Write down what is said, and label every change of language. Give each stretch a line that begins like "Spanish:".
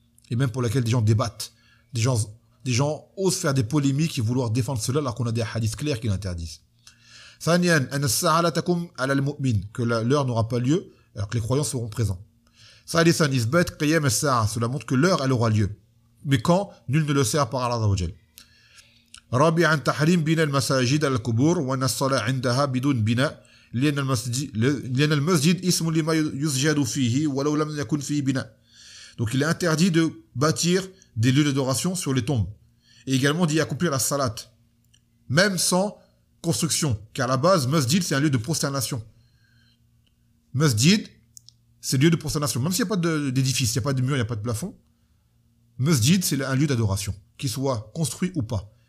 French: Et même pour laquelle des gens débattent. Des gens osent faire des polémiques et vouloir défendre cela alors qu'on a des hadiths clairs qui l'interdisent.
Arabic: ثانيا أن الساعة لا تقوم على المؤمن,
French: que l'heure n'aura pas lieu alors que les croyants seront présents.
Arabic: ثالثا إثبات قيام الساعة,
French: cela montre que l'heure elle aura lieu. Mais quand, nul ne le sait par Allah Azza wa Jal.
Arabic: رابعا تحريم بناء المساجد على القبور وأن الصلاة عندها بدون بناء لأن المسجد اسم لما يسجد فيه ولو لم يكن فيه بناء.
French: Donc il est interdit de bâtir des lieux d'adoration sur les tombes. Et également d'y accomplir la salat. Même sans construction. Car à la base, masjid, c'est un lieu de prosternation. Masjid, ces lieux de prosternation, même s'il n'y a pas d'édifice, il n'y a pas de mur, il n'y a pas de plafond, masjid, c'est un lieu d'adoration, qu'il soit construit ou pas.